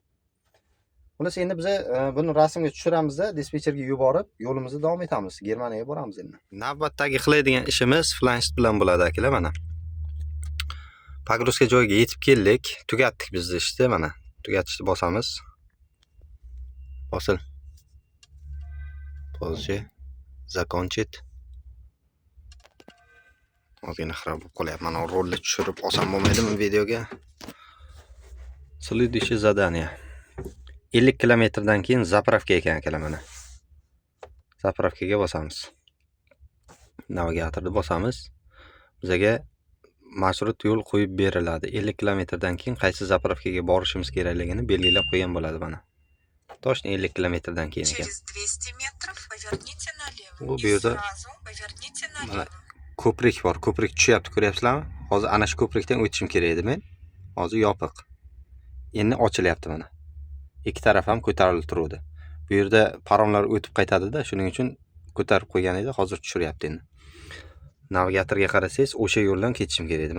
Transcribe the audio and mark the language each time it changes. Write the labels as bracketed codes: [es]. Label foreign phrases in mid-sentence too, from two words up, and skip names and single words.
[uz] Xullas endi biz buni rasmga tushiramizda, dispetcherga yuborib, yo'limizni davom etamiz. Germaniyaga boramiz endi. Navbatdagi qiladigan ishimiz flansht bilan bo'ladi akalar, mana. Pogruzka joyiga yetib keldik. Tugatdik biz ishni, mana. Tugatishni bosamiz. Bosil. [ru] Pozже. Закончить. [uz] Ozgina xarob bo'lib qolyapti. Mana rolni tushirib olsam bo'lmaydimi videoga? [ru] Следующее задание. [uz] 50 kilometrdan keyin zapravka ekan akalar mana. Zapravkaga bosamiz. Navigatorni bosamiz. Bizga marshrut yo'l qo'yib beriladi. 50 kilometrdan keyin qaysi zapravkaga borishimiz kerakligini belgilab qo'ygan bo'ladi mana. Точно 50 kilometrdan keyin ekan. [ru] Через 200 метров поверните налево. [uz] Bu [ru] И [uz] yerda [ru] сразу поверните [uz] mana [ru] налево. [uz] ko'prik bor. Ko'prik tushyapti, ko'ryapsizlarmi? Hozir ana shu ko'prikdan o'tishim kerak edi men. Hozir yopiq. Endi ochilyapti mana. Ikki taraf ham ko'tarilib turuvdi. Bu yerda paromlar o'tib qaytadi-da, shuning uchun ko'tarib qo'ygan edi, hozir tushiryapti endi. Navigatorga qarasangiz, o'sha yo'ldan ketishim kerak edi.